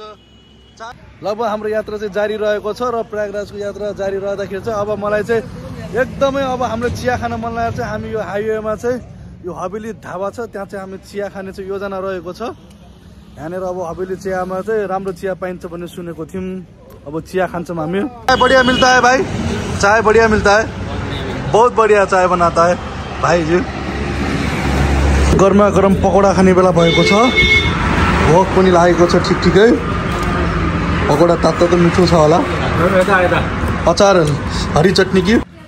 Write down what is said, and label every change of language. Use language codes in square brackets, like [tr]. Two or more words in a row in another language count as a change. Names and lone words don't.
[ne] लगभग हाम्रो यात्रा चाहिँ जारी रहेको छ र प्रयागराजको यात्रा जारी रहँदाखेरि चाहिँ अब मलाई चाहिँ एकदमै अब हाम्रो चिया खान मन लागेर चाहिँ हामी यो हाइवेमा चाहिँ यो हवेली ढाबा छ, त्यहाँ चाहिँ हामी चिया खाने चाहिँ योजना रहेको छ। यहाँनिर अब हवेली चियामा चाहिँ राम्रो चिया पाइन्छ भन्ने सुनेको थियौँ। अब चिया खान्छौँ हामी। [hi] चाय बढिया मिल्ता है भाइ, चाय बढिया मिल्ता है, बहुत बढिया चाय बनाता है भाइजी। [ne] गरमा गरम पकौडा खाने बेला भएको छ, भोक पनि लागेको छ ठिकै। पकौडा तातो त मिठो छ होला। अचार हरी चटनी कि